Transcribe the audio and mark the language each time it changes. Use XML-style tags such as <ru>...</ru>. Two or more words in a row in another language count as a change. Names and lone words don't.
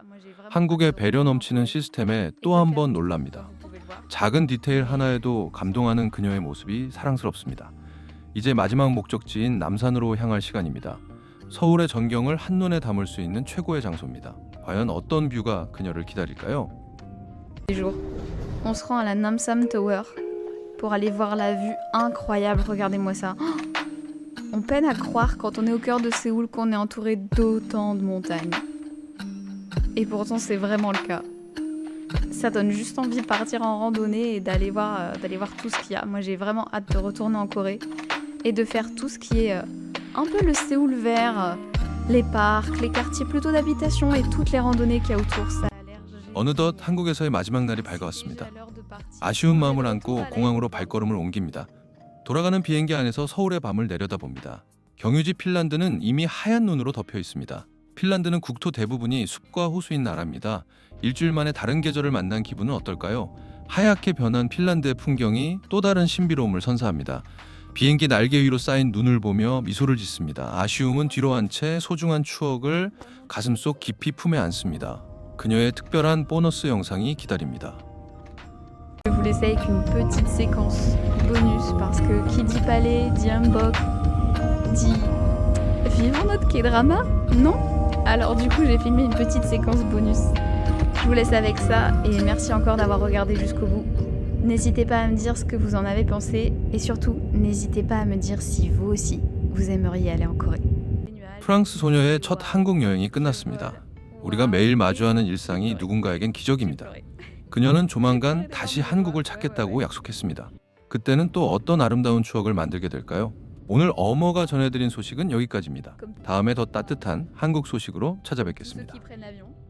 <ko>한국의 배려 넘치는 시스템에 또 한 번 놀랍니다. 작은 디테일 하나에도 감동하는 그녀의 모습이 사랑스럽습니다. 이제 마지막 목적지인 남산으로 향할 시간입니다. 서울의 전경을 한눈에 담을 수 있는 최고의 장소입니다. 과연 어떤 뷰가 그녀를 기다릴까요?</ko> <fr>On se rend à la Namsam Tower pour aller voir la vue incroyable. Regardez-moi ça. On peine à croire quand on est au cœur de Séoul qu'on est entouré d'autant de montagnes. Et pourtant c'est vraiment le cas. Ça donne juste envie de partir en randonnée et d'aller voir tout ce qu'il y a. Moi j'ai vraiment hâte de retourner en Corée et de faire tout ce qui est un peu le Séoul vert, les parcs, les quartiers plutôt d'habitation et toutes les randonnées qu'il y a autour. Ça a l'air génial.</fr> <ko>어느덧 한국에서의 마지막 날이 밝아왔습니다. 아쉬운 마음을 안고 공항으로 발걸음을 옮깁니다. 돌아가는 비행기 안에서 서울의 밤을 내려다봅니다. 경유지 핀란드는 이미 하얀 눈으로 덮여 있습니다. 핀란드는 국토 대부분이 숲과 호수인 나라입니다. 일주일 만에 다른 계절을 만난 기분은 어떨까요? 하얗게 변한 핀란드의 풍경이 또 다른 신비로움을 선사합니다. 비행기 날개 위로 쌓인 눈을 보며 미소를 짓습니다. 아쉬움은 뒤로 한 채 소중한 추억을 가슴속 깊이 품에 안습니다. 그녀의 특별한 보너스 영상이 기다립니다.</ko> <fr>Je vous laisse avec une petite séquence bonus parce que qui dit palais, dit hanbok, dit vivons notre K-drama, non? Alors du coup j'ai filmé une petite séquence bonus. Je vous laisse avec ça et merci encore d'avoir regardé jusqu'au bout. N'hésitez pas à me dire ce que vous en avez pensé et surtout n'hésitez pas à me dire si vous aussi vous aimeriez aller en Corée.</fr> <ko>프랑스 소녀의 첫 한국 여행이 끝났습니다. 우리가 매일 마주하는 일상이 누군가에겐 기적입니다. 그녀는 조만간 다시 한국을 찾겠다고 약속했습니다. 그때는 또 어떤 아름다운 추억을 만들게 될까요? 오늘 어머가 전해드린 소식은 여기까지입니다. 다음에 더 따뜻한 한국 소식으로 찾아뵙겠습니다.</ko> <fr>Ceux qui prennent l'avion.</fr>